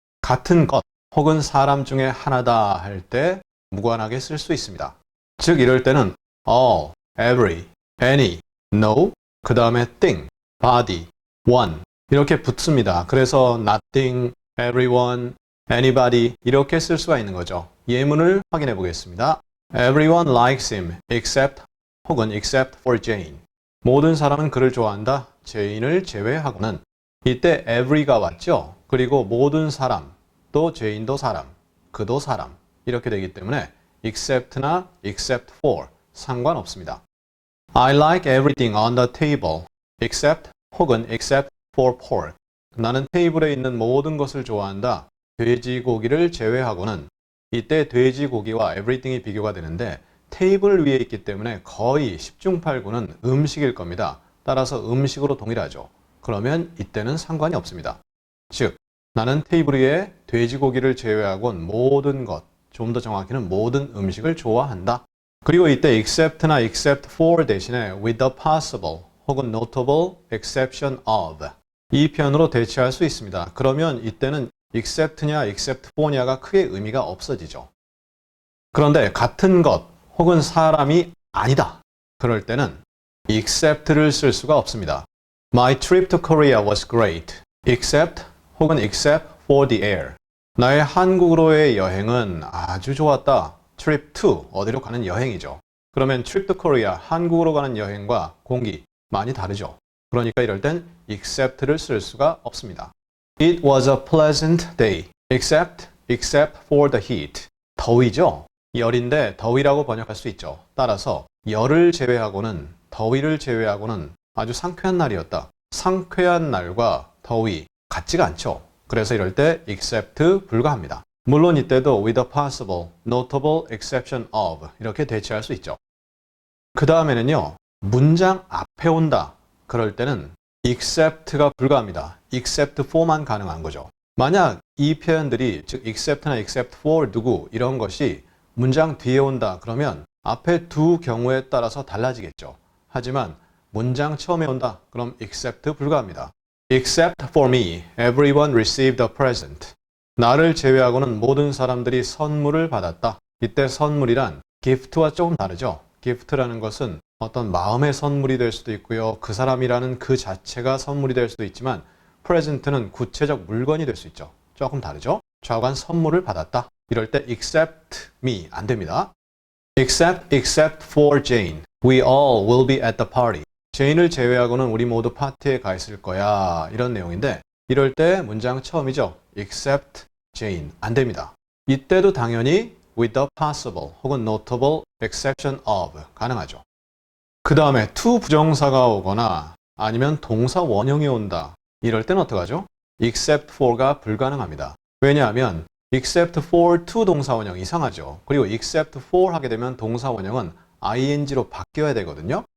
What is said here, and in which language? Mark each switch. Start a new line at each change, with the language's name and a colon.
Korean: 같은 것 혹은 사람 중에 하나다 할 때 무관하게 쓸 수 있습니다. 즉 이럴 때는 all, every, any, no, 그 다음에 thing, body, one 이렇게 붙습니다. 그래서 nothing, everyone, anybody 이렇게 쓸 수가 있는 거죠. 예문을 확인해 보겠습니다.
English: Everyone likes him except
Korean: 혹은
English: except for Jane.
Korean: 모든 사람은 그를 좋아한다. 제인을 제외하고는 이때 every가 왔죠. 그리고 모든 사람, 또 제인도 사람, 그도 사람 이렇게 되기 때문에 except나 except for 상관없습니다.
English: I like everything on the table except
Korean: 혹은
English: except for pork.
Korean: 나는 테이블에 있는 모든 것을 좋아한다. 돼지고기를 제외하고는 이때 돼지고기와 everything이 비교가 되는데 테이블 위에 있기 때문에 거의 10중 8구는 음식일 겁니다. 따라서 음식으로 동일하죠. 그러면 이때는 상관이 없습니다. 즉, 나는 테이블 위에 돼지고기를 제외하곤 모든 것, 좀 더 정확히는 모든 음식을 좋아한다. 그리고 이때 except나 except for 대신에
English: with the possible
Korean: 혹은
English: notable exception of
Korean: 이 표현으로 대체할 수 있습니다. 그러면 이때는 except냐 except for냐가 크게 의미가 없어지죠. 그런데 같은 것 혹은 사람이 아니다. 그럴 때는 except를 쓸 수가 없습니다.
English: My trip to Korea was great except
Korean: 혹은
English: except for the air.
Korean: 나의 한국으로의 여행은 아주 좋았다. trip to, 어디로 가는 여행이죠. 그러면 trip to Korea, 한국으로 가는 여행과 공기 많이 다르죠. 그러니까 이럴 땐 except를 쓸 수가 없습니다.
English: It was a pleasant day, except for the heat.
Korean: 더위죠. 열인데 더위라고 번역할 수 있죠. 따라서 열을 제외하고는, 더위를 제외하고는 아주 상쾌한 날이었다. 상쾌한 날과 더위 같지가 않죠. 그래서 이럴 때 except 불가합니다. 물론 이때도
English: with a possible, notable exception of
Korean: 이렇게 대체할 수 있죠. 그 다음에는요. 문장 앞에 온다. 그럴 때는 except가 불가합니다. except for만 가능한 거죠. 만약 이 표현들이 즉 except나 except for 누구 이런 것이 문장 뒤에 온다. 그러면 앞에 두 경우에 따라서 달라지겠죠. 하지만 문장 처음에 온다. 그럼 except 불가합니다.
English: Except for me, everyone received a present.
Korean: 나를 제외하고는 모든 사람들이 선물을 받았다. 이때 선물이란 gift와 조금 다르죠. gift라는 것은 어떤 마음의 선물이 될 수도 있고요. 그 사람이라는 그 자체가 선물이 될 수도 있지만 present는 구체적 물건이 될 수 있죠. 조금 다르죠. 좌우간 선물을 받았다. 이럴 때 except me 안 됩니다.
English: Except for Jane, we all will be at the party.
Korean: 제인을 제외하고는 우리 모두 파티에 가 있을 거야. 이런 내용인데 이럴 때 문장 처음이죠. except Jane 안 됩니다. 이때도 당연히
English: with the possible
Korean: 혹은
English: notable exception of
Korean: 가능하죠. 그 다음에 to 부정사가 오거나 아니면 동사 원형이 온다. 이럴 때는 어떡하죠? except for가 불가능합니다. 왜냐하면 except for to 동사 원형 이상하죠. 그리고 except for 하게 되면 동사 원형은 ing로 바뀌어야 되거든요.